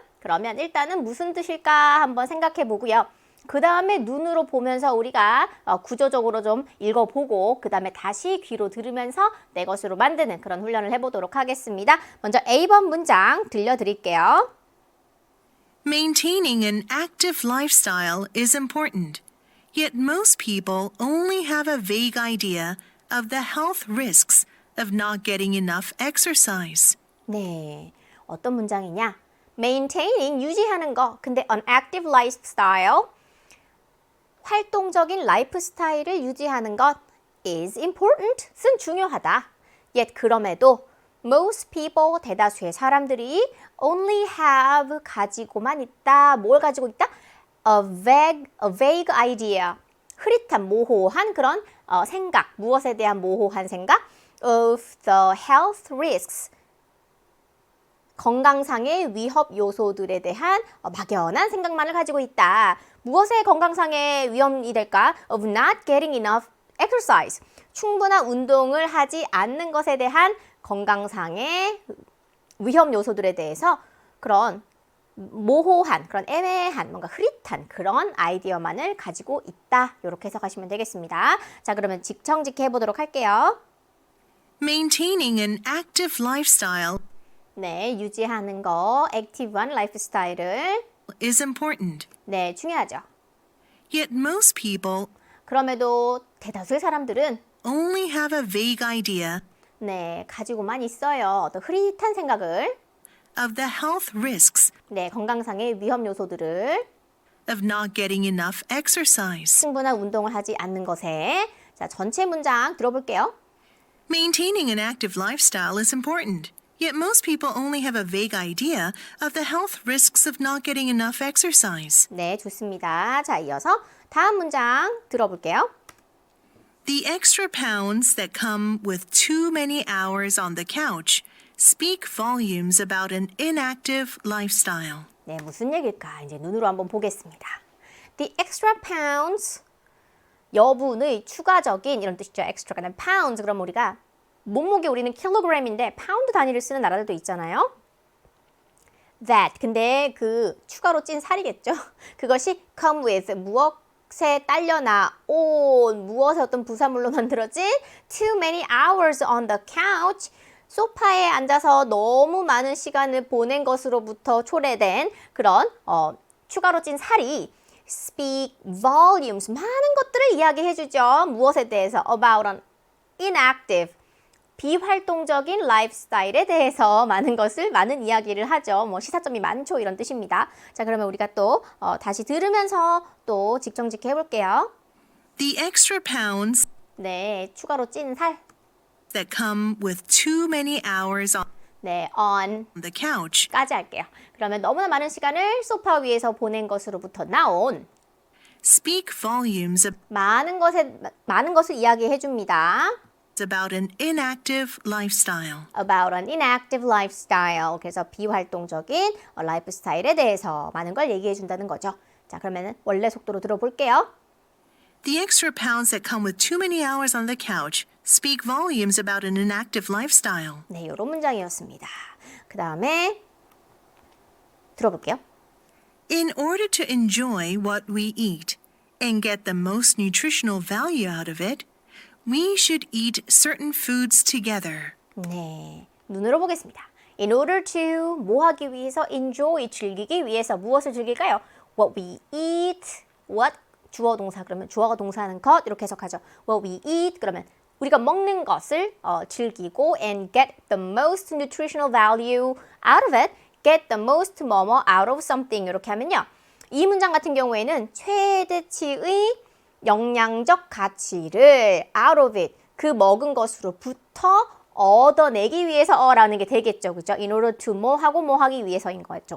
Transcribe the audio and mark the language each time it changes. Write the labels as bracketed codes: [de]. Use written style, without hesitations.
[ko] 그러면 일단은 무슨 뜻일까 한번 생각해 보고요. 그 다음에 눈으로 보면서 우리가 구조적으로 좀 읽어보고 그 다음에 다시 귀로 들으면서 내 것으로 만드는 그런 훈련을 해보도록 하겠습니다. 먼저 A번 문장 들려드릴게요. [en] Maintaining an active lifestyle is important, yet most people only have a vague idea of the health risks of not getting enough exercise. [ko] 네, 어떤 문장이냐? [en] Maintaining, [ko] 유지하는 거. 근데 [en] an active lifestyle, [ko] 활동적인 라이프 스타일을 유지하는 것 [en] is important, [ko] 쓴 중요하다. [en] Yet [ko] 그럼에도 [en] most people, [ko] 대다수의 사람들이 [en] only have, [ko] 가지고만 있다. 뭘 가지고 있다? [en] A vague idea, [ko] 흐릿한, 모호한 그런 생각, 무엇에 대한 모호한 생각? [en] Of the health risks, [ko] 건강상의 위협 요소들에 대한 막연한 생각만을 가지고 있다. 무엇의 건강상의 위험이 될까? [en] Of not getting enough exercise, [ko] 충분한 운동을 하지 않는 것에 대한 건강상의 위험 요소들에 대해서 그런 모호한, 그런 애매한, 뭔가 흐릿한 그런 아이디어만을 가지고 있다. 이렇게 해석하시면 되겠습니다. 자, 그러면 직청직해 보도록 할게요. [en] Maintaining an active lifestyle [ko] 네, 유지하는 거, 액티브한 라이프 스타일을 [en] is important, [ko] 네, 중요하죠. [en] yet most people [ko] 그럼에도 대다수의 사람들은 [en] only have a vague idea [ko] 네, 가지고만 있어요. 어떤 흐릿한 생각을 [en] of the health risks [ko] 네, 건강상의 위험 요소들을 [en] of not getting enough exercise. [ko] 충분한 운동을 하지 않는 것에 자, 전체 문장 들어볼게요. [en] Maintaining an active lifestyle is important, yet most people only have a vague idea of the health risks of not getting enough exercise. [ko] 네, 좋습니다. 자, 이어서 다음 문장 들어볼게요. [en] The extra pounds that come with too many hours on the couch speak volumes about an inactive lifestyle. [ko] 네, 무슨 얘기일까? 이제 눈으로 한번 보겠습니다. [en] The extra pounds, [ko] 여분의 추가적인 이런 뜻이죠. extra가 pounds, 그럼 우리가 몸무게 우리는 킬로그램인데 파운드 단위를 쓰는 나라들도 있잖아요. That, 근데 그 추가로 찐 살이겠죠. 그것이 [en] come with, [ko] 무엇에 딸려나 온, 무엇의 어떤 부산물로 만들어진 [en] too many hours on the couch, [ko] 소파에 앉아서 너무 많은 시간을 보낸 것으로부터 초래된 그런 추가로 찐 살이 [en] speak volumes, [ko] 많은 것들을 이야기해주죠. 무엇에 대해서? [en] About an inactive, [ko] 비활동적인 라이프 스타일에 대해서 많은 이야기를 하죠. 뭐 시사점이 많죠. 이런 뜻입니다. 자, 그러면 우리가 또 다시 들으면서 또 직정직해 해볼게요. [en] The extra pounds [ko] 네, 추가로 찐 살. [en] that come with too many hours on [ko] 네, on [en] the couch [ko] 까지 할게요. 그러면 너무나 많은 시간을 소파 위에서 보낸 것으로부터 나온 [en] speak volumes [ko] 많은 것을 이야기해 줍니다. [en] about an inactive lifestyle. About an inactive lifestyle. [ko] 그래서 비활동적인 라이프 스타일에 대해서 많은 걸 얘기해 준다는 거죠. 자, 그러면은 원래 속도로 들어볼게요. [en] The extra pounds that come with too many hours on the couch speak volumes about an inactive lifestyle. [ko] 네, 이런 문장이었습니다. 그 다음에 들어볼게요. [en] In order to enjoy what we eat and get the most nutritional value out of it, We should eat certain foods together. [ko] 네, 눈으로 보겠습니다. [en] In order to [ko] 뭐 하기 위해서 enjoy 즐기기 위해서 무엇을 즐길까요? [en] What we eat, what [ko] 주어 동사 그러면 주어가 동사하는 것 이렇게 해석하죠. [en] What we eat [ko] 그러면 우리가 먹는 것을 즐기고 [en] and get the most nutritional value out of it. Get the most 뭐뭐 out of something [ko] 이렇게 하면요. 이 문장 같은 경우에는 최대치의 영양적 가치를 [en] out of it [ko] 그 먹은 것으로부터 얻어내기 위해서라는 게 되겠죠. 그죠? [en] In order to [ko] 뭐 하고 뭐 하기 위해서인 거죠.